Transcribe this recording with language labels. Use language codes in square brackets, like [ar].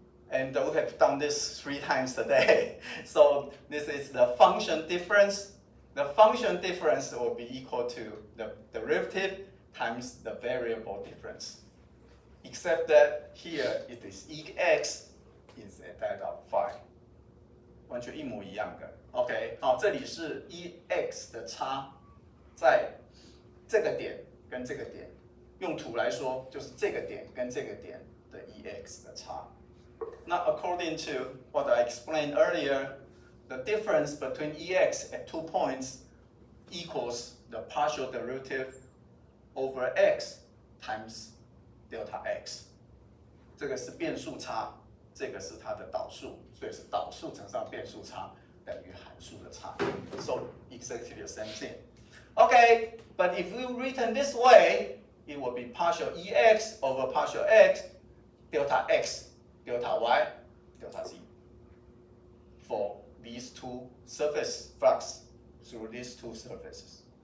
[en] And we have done this 3 times today. So this is the function difference. The function difference will be equal to the derivative times the variable difference. Except that here it is EX is at that of phi. [zh] 完全一模一样的。 OK， 好，这里是 EX 的差，在这个点跟这个点，用图来说就是这个点跟这个点的 EX 的差。 [en] 那 according to what I explained earlier, the difference between EX at 2 points equals the partial derivative over X times delta X. [zh] 这个是变数差，这个是它的导数，所以是导数乘上变数差等于函数的差。 [en] So exactly the same thing. Okay, but if we written this way, it will be partial EX over partial X, delta X, delta Y, delta Z. For these two surface flux through these two surfaces.